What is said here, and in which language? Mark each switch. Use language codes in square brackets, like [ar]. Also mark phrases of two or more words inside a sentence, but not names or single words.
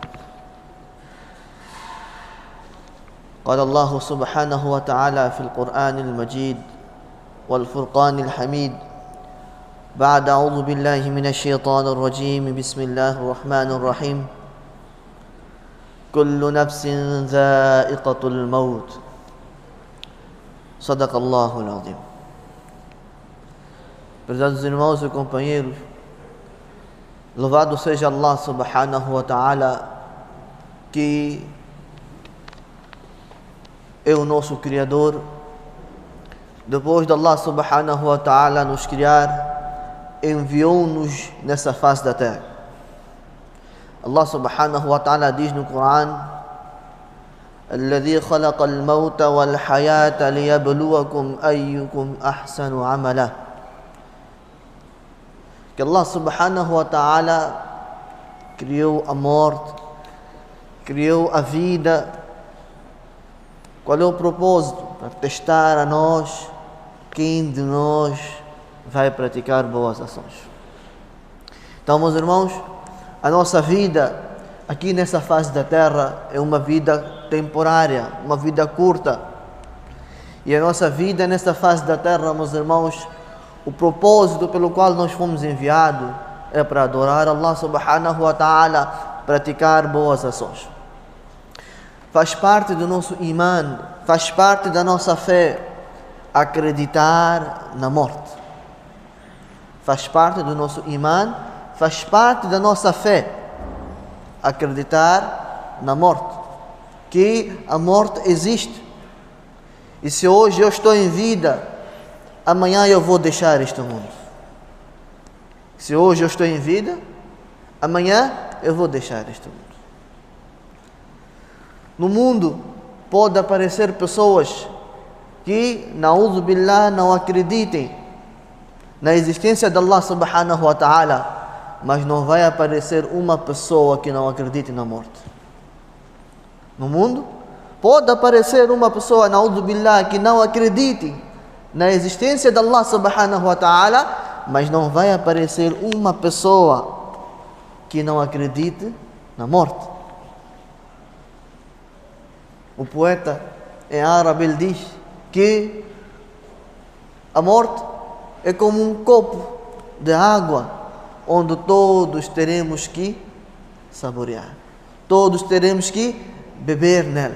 [ar] قال الله سبحانه وتعالى في القرآن المجيد والفرقان الحميد بعد أعوذ بالله من الشيطان الرجيم بسم الله الرحمن الرحيم كل نفس ذائقة الموت صدق الله العظيم. [pt] Prezados irmãos e companheiros, louvado seja Allah [ar] سبحانه وتعالى, [pt] que é o nosso Criador. Depois de Allah [ar] سبحانه وتعالى [pt] nos criar, enviou-nos nessa face da terra. Allah [ar] سبحانه وتعالى [pt] diz no Coran: [ar] الذي خلق الموت والحياة ليبلوكم أيكم أحسن عملا. [pt] Que Allah [ar] سبحانه وتعالى [pt] criou a morte, criou a vida. Qual é o propósito? Para testar a nós quem de nós vai praticar boas ações. Então, meus irmãos, a nossa vida aqui nessa fase da terra é uma vida temporária, uma vida curta. E a nossa vida nessa fase da terra, meus irmãos, o propósito pelo qual nós fomos enviados é para adorar Allah [ar] سبحانه وتعالى, [pt] praticar boas ações. Faz parte do nosso iman, faz parte da nossa fé acreditar na morte. Faz parte do nosso iman, faz parte da nossa fé acreditar na morte, que a morte existe. E se hoje eu estou em vida, amanhã eu vou deixar este mundo. Se hoje eu estou em vida, amanhã eu vou deixar este mundo. No mundo pode aparecer pessoas que, [ar] نعوذ بالله, [pt] não acreditem na existência de Allah [ar] سبحانه وتعالى, [pt] mas não vai aparecer uma pessoa que não acredite na morte. No mundo pode aparecer uma pessoa, [ar] نعوذ بالله, [pt] que não acredite na existência de Allah [ar] سبحانه وتعالى, [pt] mas não vai aparecer uma pessoa que não acredite na morte. O poeta em árabe ele diz que a morte é como um copo de água onde todos teremos que saborear, todos teremos que beber nela.